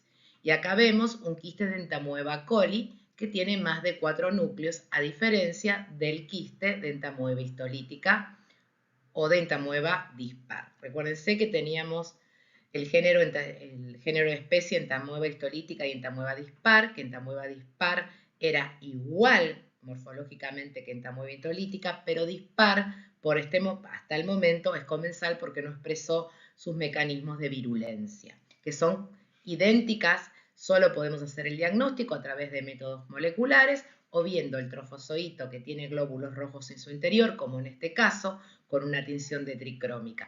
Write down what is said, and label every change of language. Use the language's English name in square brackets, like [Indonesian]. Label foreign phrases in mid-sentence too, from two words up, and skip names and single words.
[Spanish] Y acá vemos un quiste de Entamoeba coli que tiene más de 4 núcleos, a diferencia del quiste de Entamoeba histolítica o de Entamoeba dispar. Recuérdense que teníamos el género de especie Entamoeba histolítica y Entamoeba dispar, que Entamoeba dispar era igual morfológicamente que Entamoeba histolítica, pero dispar hasta el momento es comensal porque no expresó sus mecanismos de virulencia, que son idénticas. Solo podemos hacer el diagnóstico a través de métodos moleculares o viendo el trofozoito que tiene glóbulos rojos en su interior, como en este caso, con una tinción de tricrómica.